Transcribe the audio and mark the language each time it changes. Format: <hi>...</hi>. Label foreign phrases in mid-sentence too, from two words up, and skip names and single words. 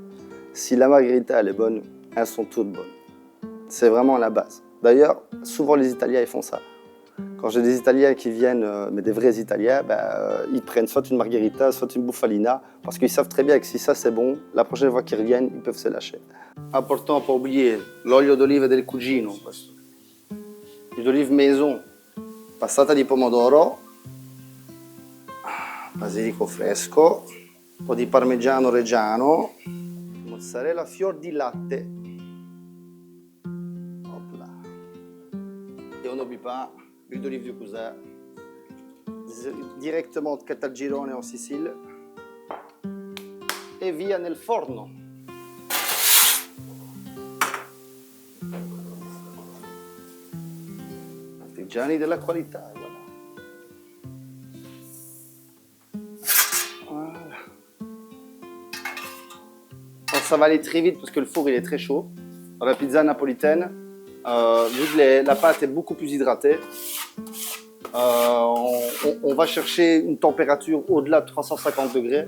<fr>Si la margherita elle est bonne, elles sont toutes bonnes. C'est vraiment la base. D'ailleurs, souvent les Italiens ils font ça. Quand j'ai des Italiens qui viennent, mais des vrais Italiens, ils prennent soit une margherita, soit une bufalina, parce qu'ils savent très bien que si ça c'est bon, la prochaine fois qu'ils reviennent, ils peuvent se lâcher. Important à ne pas oublier,</fr> <it>l'olio d'olive del cugino, questo.</it> <fr>L'huile d'olive maison,</fr> <it>passata di pomodoro, basilico fresco, un po' di parmigiano reggiano, mozzarella fior di latte.</it> <fr>Hop là. Et on n'oublie pas l'huile d'olive du cousin, directement de Caltagirone en Sicile,</fr> <it>e via nel forno. Artigiani della qualità,</it> <fr>voilà. Voilà. Alors, ça va aller très vite parce que le four il est très chaud. Dans la pizza napolitaine, vu que la pâte est beaucoup plus hydratée, on va chercher une température au-delà de 350 degrés.</fr>